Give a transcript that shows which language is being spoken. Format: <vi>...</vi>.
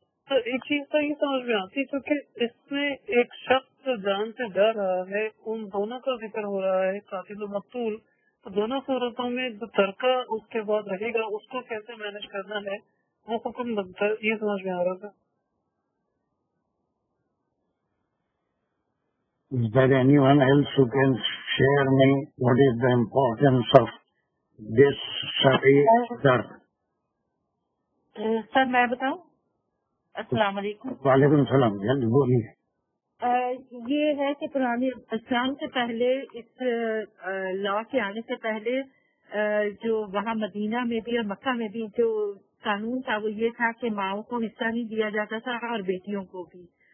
<ur>تو ایک چیز تو یہ سمجھ میں آتی ہے کہ اس میں ایک شخص جان سے ڈر رہا ہے، ان دونوں کا ذکر ہو رہا ہے، قاتل و مقتول. تو دونوں صورتوں میں جو ترکہ اس کے بعد رہے گا اس کو کیسے مینج کرنا ہے وہ حکم بنتا ہے، یہ سمجھ میں آ رہا تھا.</ur> <en>Is there anyone else who can share me what is the importance of this Shari'ah?</en> <ur>سر میں بتاؤں؟ السلام علیکم. وعلیکم السلام. جلدی بولیے. یہ ہے کہ پرانے اسلام سے پہلے، اس لا کے آنے سے پہلے، جو وہاں مدینہ میں بھی اور مکہ میں بھی جو قانون تھا وہ یہ تھا کہ ماؤں کو حصہ نہیں دیا جاتا تھا اور بیٹیوں کو بھی.</ur>